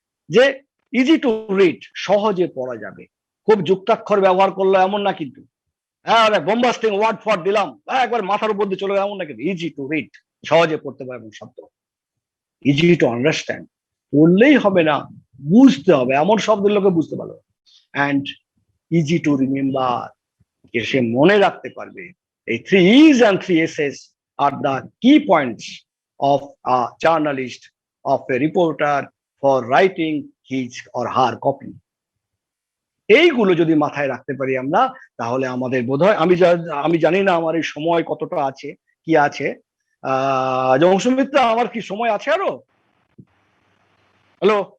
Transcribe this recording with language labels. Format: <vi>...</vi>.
<bn>যে</bn> <en>easy to read,</en> <bn>সহজে পড়া যাবে, খুব যুক্তাক্ষর ব্যবহার করলো এমন না কিন্তু, হ্যাঁ</bn> <en>bombastic word</en> <bn>ফর দিলাম একবার মাথার উপর দিয়ে চলে গেল এমন না কিন্তু, ইজি টু রিড, সহজে পড়তে পারবেন শব্দ।</bn> <en>easy to understand,</en> <bn>পড়লেই হবে না, বুঝতে হবে, এমন শব্দ লোকে বুঝতে পারবে।</bn> <en>and easy to remember,</en> <bn>যে সে মনে রাখতে পারবে।</bn> <en>এই 3 E's and 3 S's are the key points of a journalist, of a reporter for writing his or her copy.</en> <bn>এইগুলো যদি মাথায় রাখতে পারি আমরা, তাহলে আমাদের বোধহয়, আমি জানি না আমার এই সময় কতটা আছে, কি আছে, অংশমিত্রা আমার কি সময় আছে আরো?</bn> <en>hello,</en>